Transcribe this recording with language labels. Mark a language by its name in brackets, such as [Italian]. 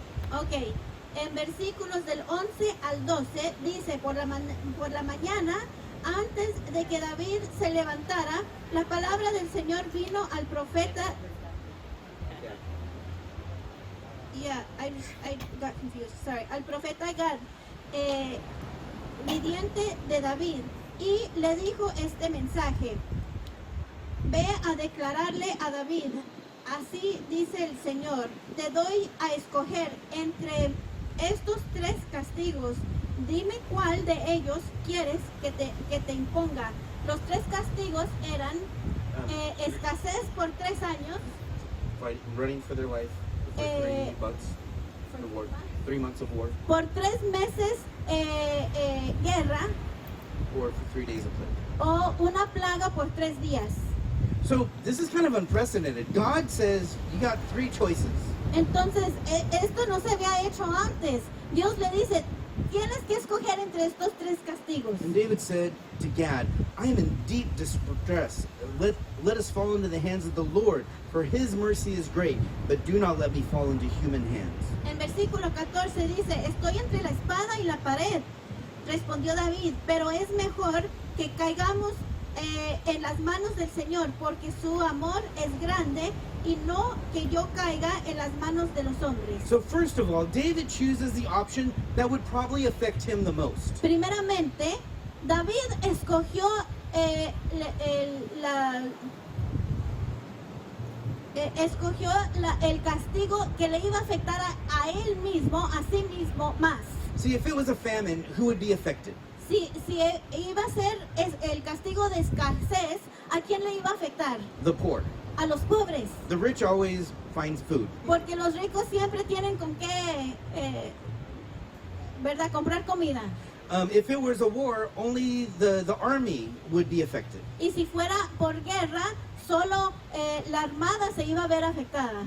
[Spanish] Ok, en versículos del 11 al 12 dice, por la mañana, antes de que David se levantara, la palabra del Señor vino al profeta. [English] Yeah, I got confused, sorry. [Spanish] Al profeta Gad, viviente de David, y le dijo este mensaje: ve a declararle a David, así dice el Señor, te doy a escoger entre estos 3 castigos. Dime cuál de ellos quieres que te imponga. Los 3 castigos eran escasez por 3 años, [English] Running for their life for 3 months. The war, 3 months of war, [Spanish] por 3 meses guerra, [English] or for 3 days of plague. [Spanish] o una plaga por 3 días. [English] So this is kind of unprecedented. God says you got 3 choices. [Spanish] Entonces, esto no se había hecho antes. Dios le dice, tienes que escoger entre estos 3 castigos. [English] And David said to Gad, I am in deep distress. Let us fall into the hands of the Lord, for his mercy is great, but do not let me fall into human hands. [Spanish] En versículo 14 dice, estoy entre la espada y la pared. Respondió David, pero es mejor que caigamos en las manos del Señor, porque su amor es grande, y no que yo caiga en las manos de los hombres. [English] So first of all, David chooses the option that would probably affect him the most. [Spanish] Primeramente, David escogió el castigo que le iba a afectar a él mismo, a sí mismo más. [English] See, if it was a famine, who would be affected? [Spanish] Si iba a ser el castigo de escasez, ¿a quién le iba a afectar? [English] The poor. [Spanish] A los pobres, [English] The rich always finds food. [Spanish] porque los ricos siempre tienen con qué, ¿verdad?, comprar comida. [English] If it was a war, only the army would be affected. [Spanish] Y si fuera por guerra, solo la armada se iba a ver afectada.